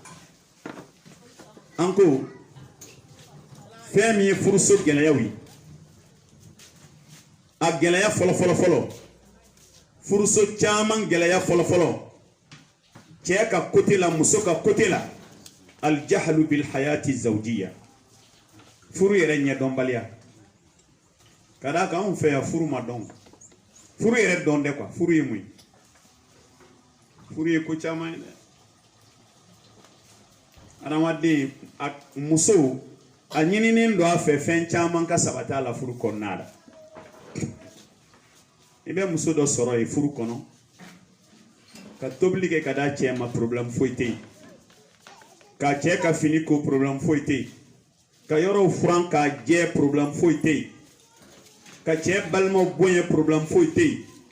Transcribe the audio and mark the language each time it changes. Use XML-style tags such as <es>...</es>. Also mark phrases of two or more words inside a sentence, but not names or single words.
<bm>an ko fɛn min ye furuso gɛlɛyaw ye a gɛlɛya fɔlɔ furuso caman gɛlɛya fɔlɔ cɛ ka côté la muso ka côté la</bm> <ar>الجهل بالحياة الزوجية</ar> <bm>furu yɛrɛ ɲɛdɔnbaliya ka d'a kan anw fɛ yan furu ma dɔn furu yɛrɛ dɔn dɛ quoi furu ye mun ye furu ye ko caman ye dɛ adamaden muso a ɲininen don a fɛ fɛn caman ka sabati a la furu kɔnɔna la i bɛ muso dɔ sɔrɔ yen furu kɔnɔ ka tobili kɛ ka d'a cɛ ma problème foyi tɛ yen ka cɛ ka fini ko problème foyi tɛ yen ka yɔrɔw furan k'a jɛ problème foyi tɛ yen ka cɛ balimaw bonya problème foyi tɛ yen</bm>